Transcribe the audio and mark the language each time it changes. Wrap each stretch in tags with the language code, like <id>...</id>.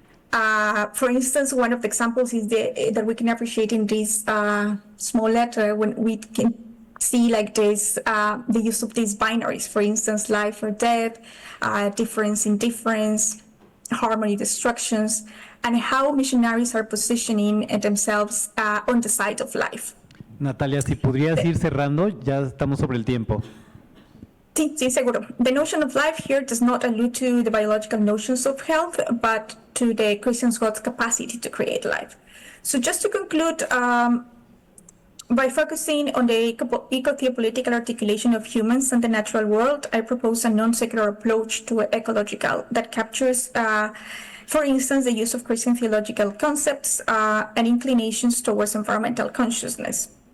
<en>For instance, one of the examples is that we can appreciate in this small letter when we can see the use of these binaries, for instance, life or death, difference in difference, harmony destructions, and how missionaries are positioning themselves on the side of life.</en> <es>Natalia, si podrías ir cerrando, ya estamos sobre el tiempo. Sí, seguro.</es> <en>The notion of life here does not allude to the biological notions of health, but to the Christian God's capacity to create life. So just to conclude, by focusing on the eco-theopolitical articulation of humans and the natural world, I propose a non-secular approach to ecological that captures, for instance, the use of Christian theological concepts and inclinations towards environmental consciousness.</en>